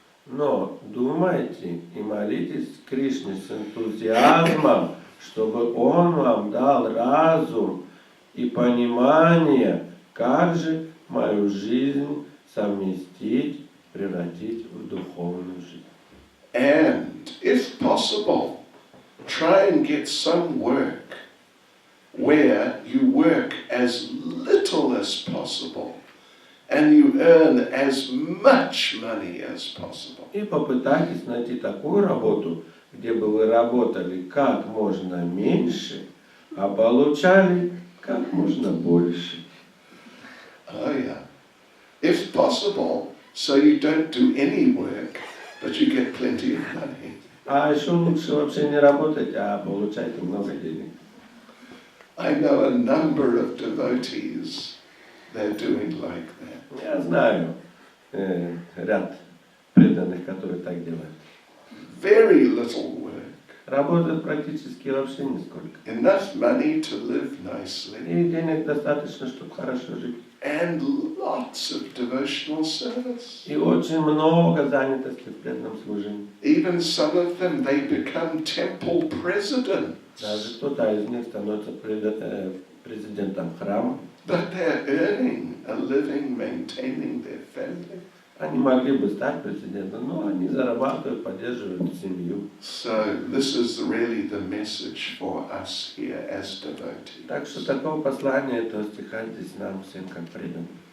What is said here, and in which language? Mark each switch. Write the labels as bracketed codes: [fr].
[ru] Но думайте и молитесь Кришне с энтузиазмом, чтобы Он вам дал разум и понимание, как же мою жизнь совместить, превратить в духовную жизнь. [en] And, if possible, try and get some work where you work as little as possible and you earn as much money as possible. [ru] И попытайтесь найти такую работу, где бы вы работали как можно меньше, а получали как можно больше. [en] Oh yeah. If possible, so you don't do any work, but you get plenty of money. [ru] А еще лучше вообще не работать, а получать много денег. [en] I know a number of devotees, they're doing like that. [ru] Я знаю ряд преданных, которые так делают. [en] Very little work. [ru] Работают практически вообще нисколько. [en] Enough money to live nicely. [ru] И денег достаточно, чтобы хорошо жить. [en] And lots of devotional service. [ru] И очень много занятости в преданном служении. [en] Even some of them, they become temple presidents. [ru] Даже кто-то из них становится президентом храма. [en] But they're earning a living, maintaining their family. [ru] Они могли бы стать президентом, но они зарабатывают, поддерживают семью. [en] So this is really the message for us here as devotees. [ru] Так что такого послания этого стиха здесь нам всем как преданным.